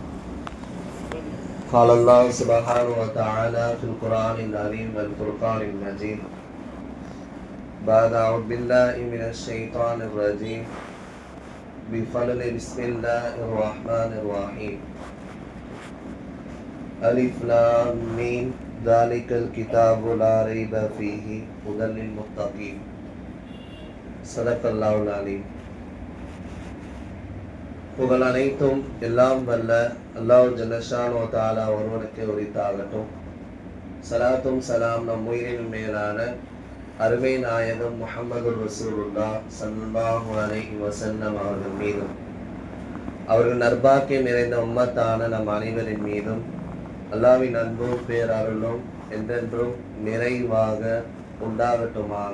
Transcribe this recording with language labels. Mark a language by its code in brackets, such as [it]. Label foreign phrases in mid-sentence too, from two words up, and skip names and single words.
[ar] قال الله سبحانه وتعالى في القرآن العظيم والفرقان المجيد بعد أعوذ بالله من الشيطان الرجيم بفضل بسم الله الرحمن الرحيم ألف لام ميم ذلك الكتاب لا ريب فيه هدى للمتقين صدق الله العليم. [ta] புகழ் அனைத்தும் எல்லாம் வல்ல அல்லாஹ் [ar] جل شأنه وتعالى [ta] ஒருவனுக்கு உரித்தாகட்டும். ஸலாத்தும் ஸலாம் நம் உயிரின் மேலான அருமை நாயகம் முஹம்மது ரசூலுல்லாஹ் [ar] صلى الله عليه وسلم [ta] அவர்கள் மீதும் அவர்கள் நற்பாக்கியம் நிறைந்த உம்மத்தான நம் அனைவரின் மீதும் அல்லாஹ்வின் அன்பும் பேரருளும் என்றென்றும் நிறைவாக உண்டாகட்டுமாக.